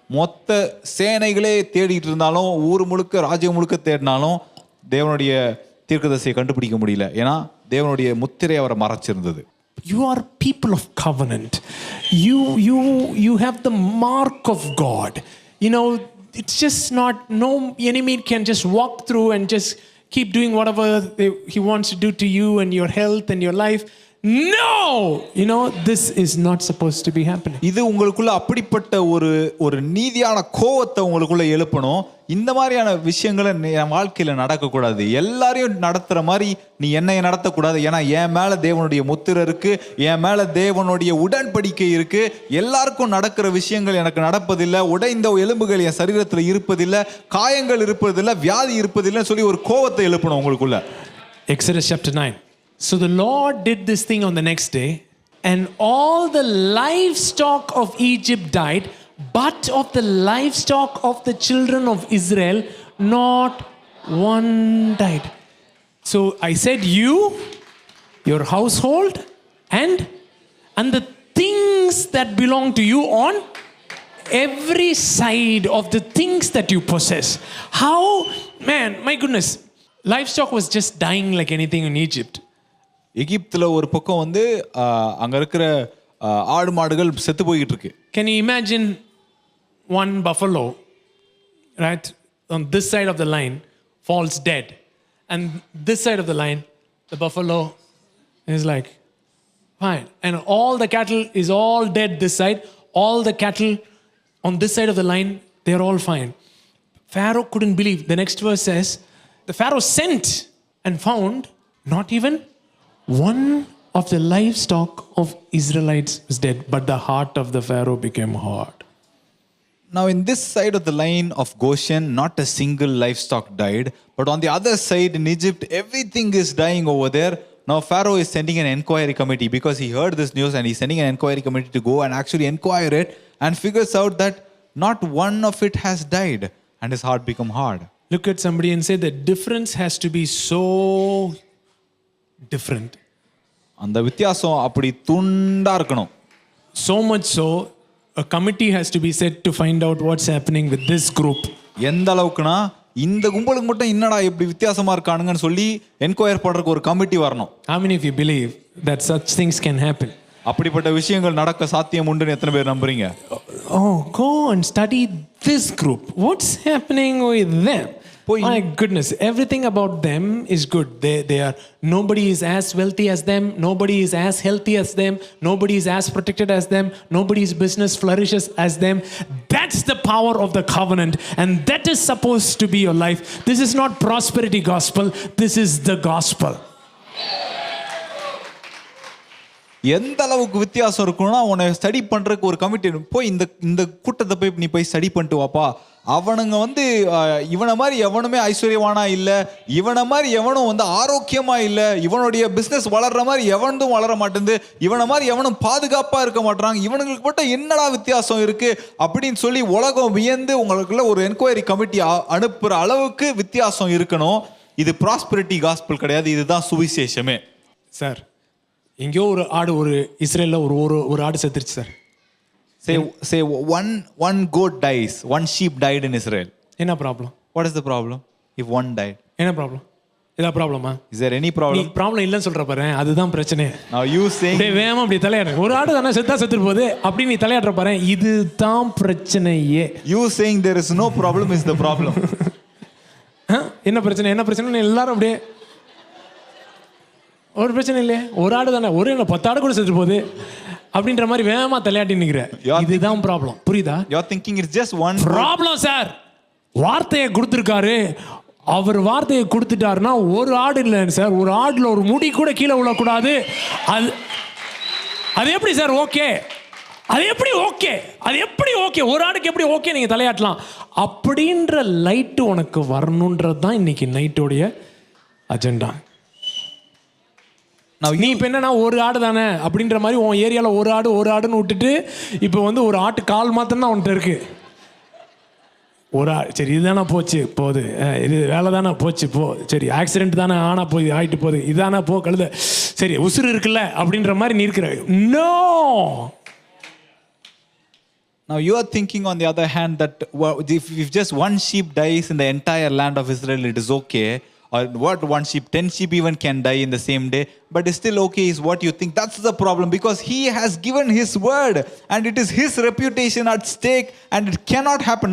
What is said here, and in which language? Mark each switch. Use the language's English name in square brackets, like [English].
[Tamil] மொத்த சேனைகளே தேடிட்டு இருந்தாலும், ஊர் முழுக்க ராஜ்யம் முழுக்க தேடினாலும் தேவனுடைய தீர்க்கதரிசியை கண்டுபிடிக்க முடியல. ஏன்னா தேவனுடைய முத்திரை அவரை மறைச்சிருந்தது. [English] You are people of covenant. You have the mark of God. You know, it's just not, no enemy can just walk through and just keep doing whatever he wants to do to you and your health and your life. No, you know, this is not supposed to be happening. [Tamil] இது உங்களுக்குள்ள அப்படிப்பட்ட ஒரு நீதியான கோவத்தை உங்களுக்குள்ள எழுப்பணும். இந்த மாதிரியான விஷயங்களை என் வாழ்க்கையில நடக்கக்கூடாது. எல்லாரையும் நடத்துற மாதிரி நீ என்னைய நடத்தக்கூடாது. ஏன்னா என் மேல தேவனுடைய முத்திரை இருக்கு, என் மேல தேவனுடைய உடன்படிக்கை இருக்கு. எல்லாருக்கும் நடக்கிற விஷயங்கள் எனக்கு நடப்பதில்லை. உடைந்த எலும்புகள் என் சரீரத்துல இருப்பதில்லை, காயங்கள் இருப்பதில்லை, வியாதி இருப்பதில்லை சொல்லி ஒரு கோவத்தை எழுப்பணும் உங்களுக்குள்ள. [English] Exodus chapter 9. So the Lord did this thing on the next day, and all the livestock of Egypt died, but of the livestock of the children of Israel, not one died. So I said, you, your household, and the things that belong to you on every side of the things that you possess. How, man, my goodness, livestock was just dying like anything in Egypt. [Tamil] எகிப்தில் ஒரு பக்கம் வந்து அங்கே இருக்கிற ஆடு மாடுகள் செத்து போய்கிட்டு இருக்கு. [English] Can you imagine one buffalo, right, on this side of the line falls dead, and this side of the line, the buffalo is like, fine, and all the cattle is all dead this side, all the cattle on this side of the line, they're all fine. Pharaoh couldn't believe. The next verse says, the Pharaoh sent and found not even one of the livestock of Israelites was dead, but the heart of the Pharaoh became hard. Now in this side of the line of Goshen, not a single livestock died, but on the other side in Egypt, everything is dying over there. Now Pharaoh is sending an inquiry committee because he heard this news, and he's sending an inquiry committee to go and actually inquire it, and figures out that not one of it has died, and his heart become hard. Look at somebody and say the difference has to be so different. [Tamil] அந்த வித்தியாசம் அப்படி துண்டா இருக்கணும். [English] So much so, a committee has to be set to find out what's happening with this group. [Tamil] எந்த அளவுக்குனா இந்த கும்பலுக்கு மட்டும் என்னடா இப்படி வித்தியாசமா இருக்கானுங்கன்னு சொல்லி என்கொயர் பண்றதுக்கு ஒரு கமிட்டி வரணும். [English] How many of you believe that such things can happen? [Tamil] அப்படிப்பட்ட விஷயங்கள் நடக்க சாத்தியம் உண்டுன்னு எத்தனை பேர் நம்புறீங்க? [English] Oh, go and study this group. What's happening with them? My goodness, everything about them is good. They are, nobody is as wealthy as them, nobody is as healthy as them, nobody is as protected as them, nobody's business flourishes as them. That's the power of the covenant, and that is supposed to be your life. This is not prosperity gospel, this is the gospel. [Tamil] எந்த அளவுக்கு வித்தியாசம் இருக்கும்னா உன்னை study பண்றதுக்கு ஒரு committee போய் இந்த கூட்டத்தை போய் நீ போய் ஸ்டடி பண்ணிட்டு வாப்பா. அவனுங்க வந்து இவனை மாதிரி எவனுமே ஐஸ்வர்யவானா இல்ல, இவனை மாதிரி எவனும் வந்து ஆரோக்கியமா இல்ல, இவனுடைய பிசினஸ் வளர்ற மாதிரி எவனும் வளர மாட்டேங்குது, இவனை மாதிரி எவனும் பாதுகாப்பா இருக்க மாட்டாங்க, இவனுங்களுக்கு மட்டும் என்னடா வித்தியாசம் இருக்கு அப்படின்னு சொல்லி உலகம் வியந்து உங்களுக்குள்ள ஒரு என்கொயரி கமிட்டி அனுப்புற அளவுக்கு வித்தியாசம் இருக்கணும். இது [English] prosperity gospel [Tamil] கிடையாது, இதுதான் சுவிசேஷமே. சார், எங்கேயோ ஒரு ஆடு, ஒரு இஸ்ரேலில் ஒரு ஆடு செத்துருச்சு sir. [English] Say one goat dies, one sheep died in Israel. [Tamil] என்ன problem? [English] What is the problem if one died? [Tamil] என்ன ப்ராப்ளம்? இதா ப்ராப்ளமா? [English] Is there any problem? [Tamil] நீ ப்ராப்ளம் இல்லைன்னு சொல்ற பாரு, அதுதான் பிரச்சனை. [English] Now you saying [Tamil] வேகமா அப்படி தலையாடுற, ஒரு ஆடு தானே செத்து போகுது அப்படி நீ தலையாடுற பாரு, இதுதான் பிரச்சனையே. [English] You saying there is no problem is the problem. [Tamil] என்ன பிரச்சனை எல்லாரும் அப்படியே ஒரு பிரச்சனை இல்லையே, ஒரு ஆடு தானே, ஒரு 10 ஆடு கூட செத்து போகுது அப்படின்ற மாதிரி வேகமா தலையாட்டி நிக்கிற, இதுதான் ப்ராப்ளம். புரியுதா? [English] You are thinking it's just one problem. [Tamil] Sir, வார்த்தையை கொடுத்துருக்காரு, அவர் வார்த்தையை கொடுத்துட்டாருன்னா ஒரு ஆடு இல்லை சார், ஒரு ஆடுல ஒரு முடி கூட கீழே விழக்கூடாது. அது எப்படி சார் ஓகே? அது எப்படி ஓகே? ஒரு ஆடுக்கு எப்படி ஓகே நீங்க தலையாட்டலாம் அப்படின்ற லைட்டு உனக்கு வரணுன்றது தான் இன்னைக்கு நைட்டோடைய அஜெண்டா. நீ இப்போ என்னன்னா ஒரு ஆடு தானே அப்படின்ற மாதிரி உன் ஏரியாவில் ஒரு ஆடுன்னு விட்டுட்டு இப்போ வந்து ஒரு ஆட்டு கால் மாத்திரம் தான் உன்கிட்ட இருக்கு. ஒரு சரி இதுதானே போகுது, இது வேலை தானே போச்சு சரி ஆக்சிடென்ட் தானே ஆயிட்டு போகுது, இதுதானே கழுத, சரி உசுறு இருக்குல்ல அப்படின்ற மாதிரி நீ இருக்கிற. [English] No. Now you are thinking on the other hand that if just one sheep dies in the entire land of Israel, it is okay. Or what, one sheep, 10 sheep even can die in the same day, but it's still okay is what you think. That's the problem, because he has given his word and it is his reputation at stake, and it cannot happen.